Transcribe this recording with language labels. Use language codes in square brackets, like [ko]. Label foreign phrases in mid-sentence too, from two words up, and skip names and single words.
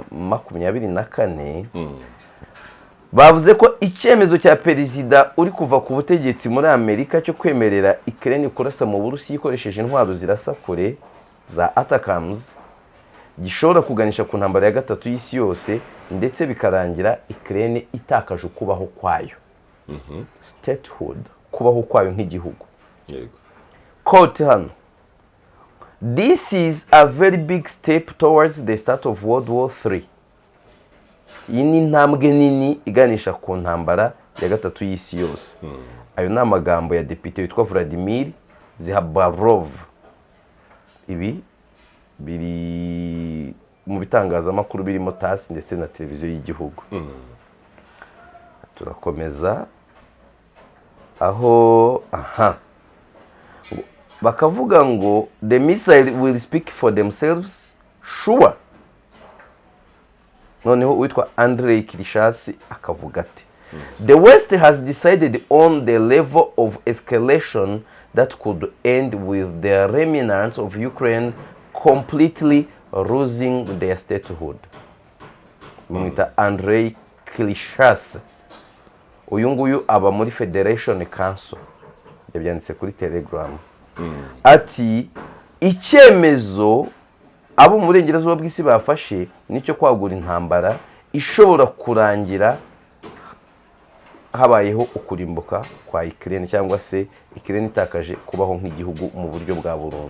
[rw] 2024 bavuze ko icyemezo cya perezida uri kuva ku butegetsi muri Amerika cyo kwemerera Ukraine kurasa mu Burusiya ikoresheje intwaro zirasa kure za ATACMS gishobora kuganisha ku ntambara ya gatatu y'isi yose ndetse bikarangira Ukraine itakaje ukubaho kwayo. Statehood, kubaho kwayo nk'igihugu. Yego. Quote hano, [en] this is a very big step towards the start of World War III. [rw] Iyi ni intambwe nini iganisha ku ntambara ya gatatu y'isi yose. Ayo ni amagambo ya depite witwa Vladimir Zihabarov. Ibi biri mu bitangazamakuru birimo TASS ndetse na televiziyo y'igihugu. Turakomeza aho bakavuga ngo [en] the missile will speak for themselves sure. [rw] Noneho witwa Andrei Kirishasi akavuga ati [en] the West has decided on the level of escalation that could end with the remnants of Ukraine completely losing their statehood. [rw] Mwita Andrei Kirishasi. Uyu nguyu aba muri Federation Council. Yabyanditse kuri Telegram. Ati icyemezo abo mu burengerazuba bw'isi bafashe nicyo kwagura intambara ishobora kurangira habayeho ukurimbuka kwa Ukraine cyangwa se Ukraine itakaje kubaho nk'igihugu mu buryo bwa burundu.